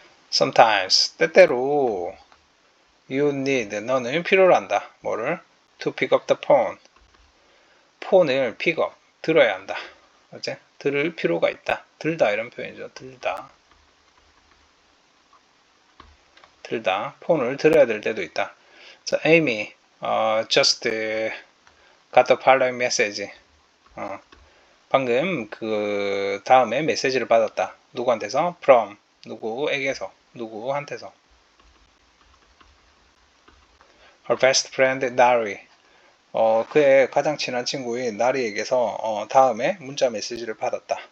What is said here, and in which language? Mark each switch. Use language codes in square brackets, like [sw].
[en] Sometimes, [ko] 때때로 [en] you need, [ko] 너는 필요로 한다. 뭐를? [en] To pick up the phone. [ko] 폰을 [en] pick up, [ko] 들어야 한다. 어째? 들을 필요가 있다. 들다 이런 표현이죠. 들다. 폰을 들어야 될 때도 있다. [en] 자, Amy, just got the following message. [ko] 방금 그 다음에 메시지를 받았다. 누구한테서? From. 누구에게서? 누구한테서? [en] Her best friend, Nari. [ko] 그의 가장 친한 친구인 나리에게서 다음에 문자 메시지를 받았다.